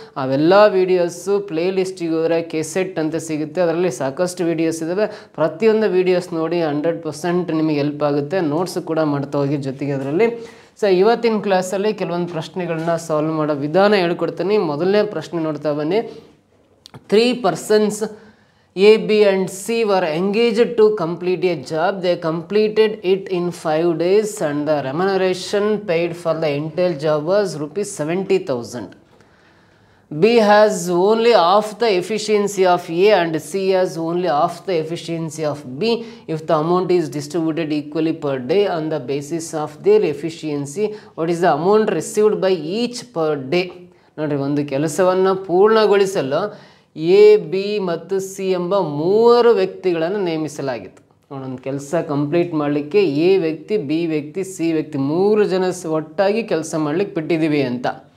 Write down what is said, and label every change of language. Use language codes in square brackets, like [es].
[kn] ಅವೆಲ್ಲ videos play ಲಿಸ್ಟಿಗೆ ಹೋದರೆ KCET ಅಂತ ಸಿಗುತ್ತೆ, ಅದರಲ್ಲಿ ಸಾಕಷ್ಟು ವೀಡಿಯೋಸ್ ಇದ್ದಾವೆ. ಪ್ರತಿಯೊಂದು ವೀಡಿಯೋಸ್ ನೋಡಿ 100% ನಿಮಗೆ ಹೆಲ್ಪ್ ಆಗುತ್ತೆ. ನೋಟ್ಸು ಕೂಡ ಮಾಡ್ತಾ ಹೋಗಿ ಜೊತೆಗೆ ಅದರಲ್ಲಿ. ಸೊ ಇವತ್ತಿನ ಕ್ಲಾಸಲ್ಲಿ ಕೆಲವೊಂದು ಪ್ರಶ್ನೆಗಳನ್ನ ಸಾಲ್ವ್ ಮಾಡೋ ವಿಧಾನ ಹೇಳ್ಕೊಡ್ತೀನಿ. ಮೊದಲನೇ ಪ್ರಶ್ನೆ ನೋಡ್ತಾ ಬನ್ನಿ. [en] 3 persons A, B and C were engaged to complete a job. They completed it in 5 days and the remuneration paid for the entire job was ₹70,000. B has only half the efficiency of A and C has only half the efficiency of B. If the amount is distributed equally per day on the basis of their efficiency, what is the amount received by each per day? [kn] ನೋಡಿರಿ, ಒಂದು ಕೆಲಸವನ್ನು ಪೂರ್ಣಗೊಳಿಸಲು A, B ಮತ್ತು C ಎಂಬ 3 ವ್ಯಕ್ತಿಗಳನ್ನು ನೇಮಿಸಲಾಗಿತ್ತು. ಒಂದು ಕೆಲಸ complete ಮಾಡಲಿಕ್ಕೆ A ವ್ಯಕ್ತಿ, B ವ್ಯಕ್ತಿ, C ವ್ಯಕ್ತಿ 3 ಜನ ಒಟ್ಟಾಗಿ ಕೆಲಸ ಮಾಡಲಿಕ್ಕೆ ಬಿಟ್ಟಿದ್ದೀವಿ ಅಂತ.